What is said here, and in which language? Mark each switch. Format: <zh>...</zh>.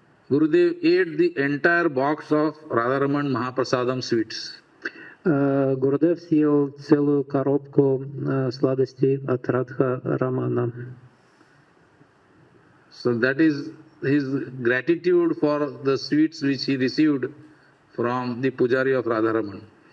<en>Gurudev ate the entire box of Radharaman Mahaprasadam sweets.</en> <ru>Гурудев съел целую коробку сладостей от Радха Рамана.</ru> <en>So that is his gratitude for the sweets which he received from the pujari of Radharaman.</en>